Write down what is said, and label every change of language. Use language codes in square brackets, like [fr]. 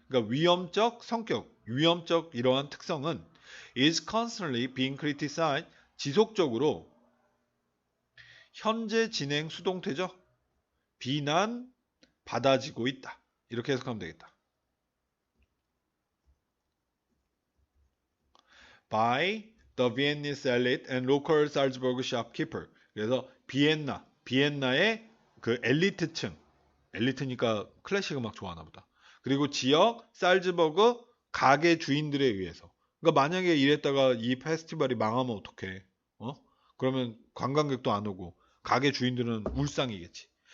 [ko] 그러니까 위험적 성격, 위험적 이러한 특성은 [en] is constantly being criticized, [ko] 지속적으로 현재 진행 수동태죠. 비난 받아지고 있다. 이렇게 해석하면 되겠다. [en] By the Viennese elite and local Salzburg shopkeeper. [ko] 그래서 비엔나의 그 엘리트층, 엘리트니까 클래식 음악 좋아하나 보다. 그리고 지역 살즈버그 가게 주인들에 의해서. 그러니까 만약에 이랬다가 이 페스티벌이 망하면 어떡해? 그러면 관광객도 안 오고 가게 주인들은 울상이겠지.